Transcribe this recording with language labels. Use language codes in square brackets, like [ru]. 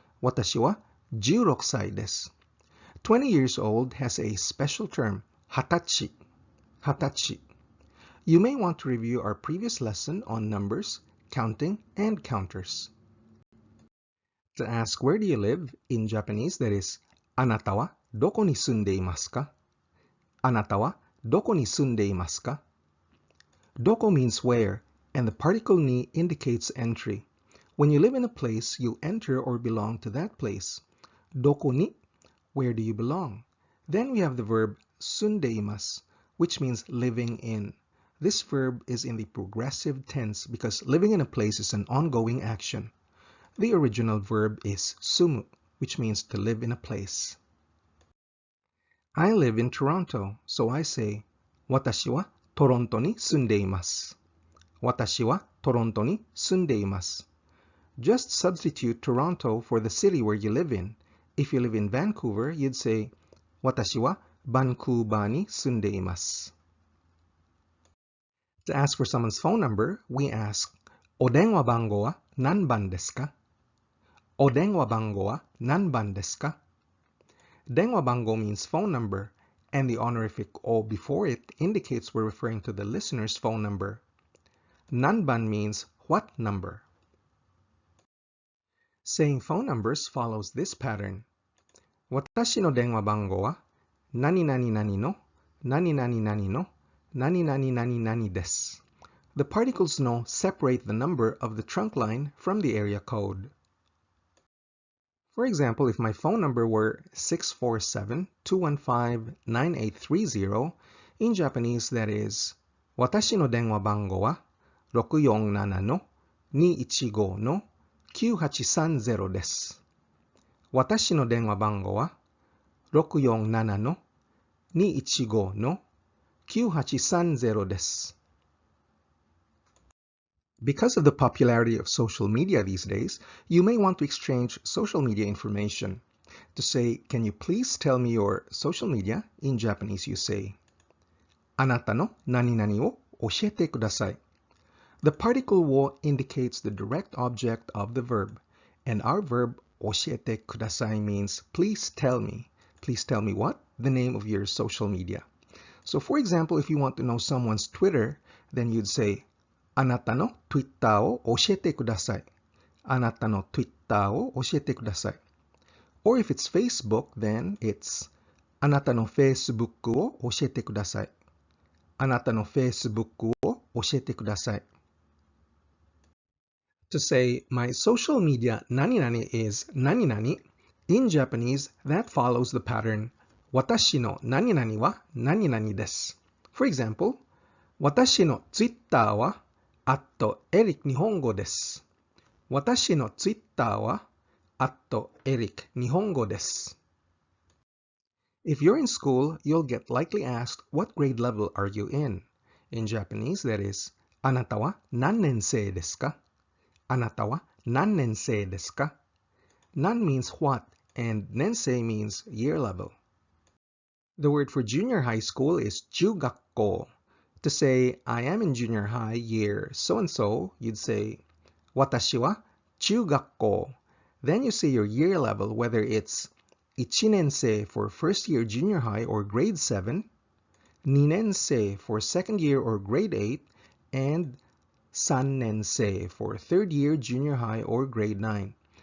[ja] Watashi wa 16 sai desu. [en] 20 years old has a special term, hatachi. Hatachi. You may want to review our previous lesson on numbers, counting, and counters. To ask where do you live, in Japanese, that is, [ja] あなたはどこに住んでいますか? あなたはどこに住んでいますか? [en] Doko means where, and the particle ni indicates entry. When you live in a place, you enter or belong to that place. Doko ni, where do you belong? Then we have the verb sundeimasu, which means living in. This verb is in the progressive tense because living in a place is an ongoing action. The original verb is sumu, which means to live in a place. I live in Toronto, so I say, [ja] 私はトロントに住んでいます。私はトロントに住んでいます。 [en] Just substitute Toronto for the city where you live in. If you live in Vancouver, you'd say, [ja] 私はバンクーバーに住んでいます。 [en] To ask for someone's phone number, we ask, [ja] お電話番号は何番ですか? お電話番号は何番ですか? [en] 電話番号 means phone number, and the honorific o before it indicates we're referring to the listener's phone number. Nanban means what number. Saying phone numbers follows this pattern. [ja] 私の電話番号は何々々の何々々の何々々々です。 [en] The particles no separate the number of the trunk line from the area code. For example, if my phone number were 647-215-9830, in Japanese that is, [ja] 私の電話番号は647-215-9830です。私の電話番号は647-215-9830です。 [en] Because of the popularity of social media these days, you may want to exchange social media information. To say, can you please tell me your social media? In Japanese, you say, [ja] あなたの何々を教えてください. [en] The particle wo indicates the direct object of the verb, and our verb 教えてください means please tell me. Please tell me what? The name of your social media. So for example, if you want to know someone's Twitter, then you'd say, [ja] あなたの Twitter を教えてください。あなたの Twitter を教えてください。 [en] Or if it's Facebook, then it's [ja] あなたの Facebook を教えてください。あなたの Facebook を教えてください。 [en] To say, my social media 何々 is 何々, in Japanese, that follows the pattern [ja] 私の何々は何々です。 [en] For example, [ja] 私の Twitter は@Eric Nihongo です。私の Twitter は@Eric Nihongo です。 [en] If you're in school, you'll get likely asked, what grade level are you in? In Japanese, that is, [ja] あなたは何年生ですか? あなたは何年生ですか? [en] Nan means what, and nensei means year level. The word for junior high school is 中学校.To say, I am in junior high year so-and-so, you'd say, [ja] 私は中学校. [en] Then you say your year level, whether it's 1年生 for first year junior high or grade 7, 2年生 for second year or grade 8, and 3年生 for third year junior high or grade 9.